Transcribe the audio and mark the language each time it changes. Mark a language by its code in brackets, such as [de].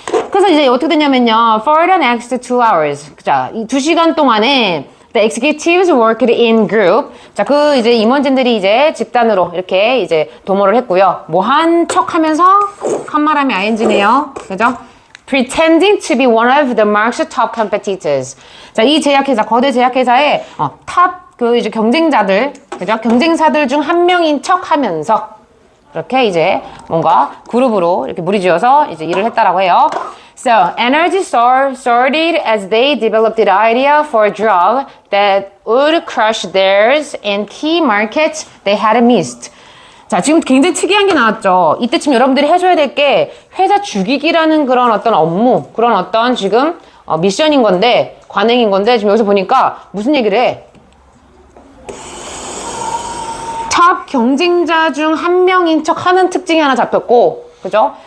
[ko] 그래서 이제 어떻게 되냐면요, [en] for the next 2 hours. [ko] 자, 이 2시간 동안에 [en] the executives worked in group. [ko] 자, 그 이제 임원진들이 이제 집단으로 이렇게 이제 도모를 했고요. 뭐 한 척 하면서, 한 말하면 ing네요. 그죠? [en] pretending to be one of the Mark's top competitors. [ko] 자, 이 제약회사, 거대 제약회사의 탑 그 이제 경쟁자들, 그죠? 경쟁사들 중 한 명인 척 하면서 이렇게 이제 뭔가 그룹으로 이렇게 무리지어서 이제 일을 했다라고 해요. [en] So, Energy started as they developed the idea for a drug that would crush theirs in key markets they had missed. [ko] 자, 지금 굉장히 특이한 게 나왔죠. 이때쯤 여러분들이 해줘야 될 게 회사 죽이기라는 그런 어떤 업무, 그런 어떤 지금 미션인 건데, 관행인 건데, 지금 여기서 보니까 무슨 얘기를 해? 탑 경쟁자 중 한 명인 척 하는 특징이 하나 잡혔고, 그죠?